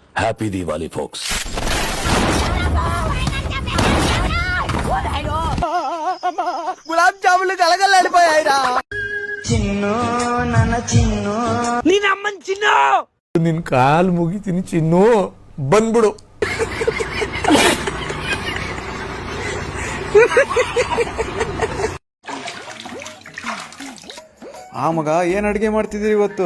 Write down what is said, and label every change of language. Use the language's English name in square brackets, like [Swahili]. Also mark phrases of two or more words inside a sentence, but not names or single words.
[English] Happy Diwali, folks. [Telugu] గులాబ్ జాములు కలగలడిపోయాయిరా. చిన్ను నన్న చిన్ను [Kannada] ನೀನ್ ಅಮ್ಮನ್ ಚಿನ್ನು ನಿನ್ ಕಾಲ್ ಮುಗಿತೀನಿ ಚಿನ್ನು ಬಂದ್ಬಿಡು. ಆ ಮಗ ಏನ್ ಅಡಿಗೆ ಮಾಡ್ತಿದ್ದೀರಿ ಇವತ್ತು?